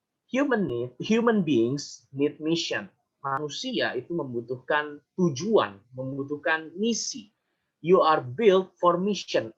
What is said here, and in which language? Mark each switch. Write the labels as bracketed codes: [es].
[en] Human beings need mission. [id] Manusia itu membutuhkan tujuan, membutuhkan misi. [en] You are built for mission.